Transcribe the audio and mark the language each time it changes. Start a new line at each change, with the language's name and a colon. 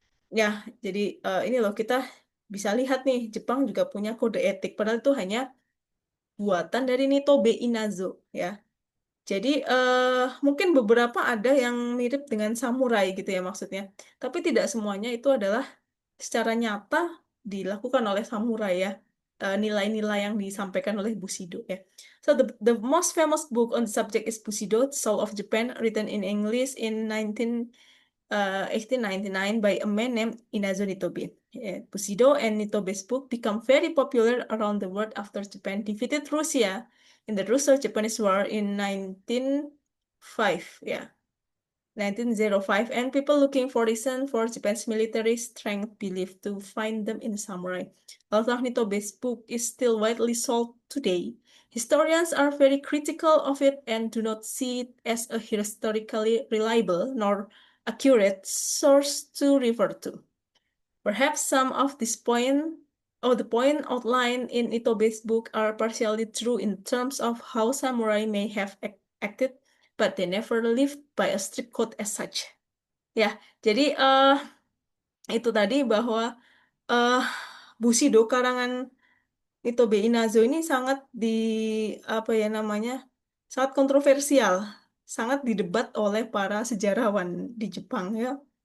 Indonesian: Ya, jadi ini loh kita bisa lihat nih Jepang juga punya kode etik padahal itu hanya buatan dari Nitobe Inazo ya. Jadi mungkin beberapa ada yang mirip dengan samurai gitu ya maksudnya. Tapi tidak semuanya itu adalah secara nyata dilakukan oleh samurai ya. Nilai-nilai yang disampaikan oleh Bushido ya.
English: So the most famous book on the subject is Bushido, Soul of Japan, written in English in 1899 by a man named Inazo Nitobe. Bushido and Nitobe's book become very popular around the world after Japan defeated Russia in the Russo-Japanese War in 1905. Yeah. 1905, and people looking for reason for Japan's military strength believed to find them in samurai. Although Nitobe's book is still widely sold today, historians are very critical of it and do not see it as a historically reliable nor accurate source to refer to. Perhaps some of this point or the point outlined in Itobe's book are partially true in terms of how samurai may have acted, but they never lived by a strict code as such.
Indonesian: Ya, jadi itu tadi bahwa eh Bushido karangan Itobe Inazo ini sangat apa ya namanya sangat kontroversial, sangat didebat oleh para sejarawan di Jepang ya.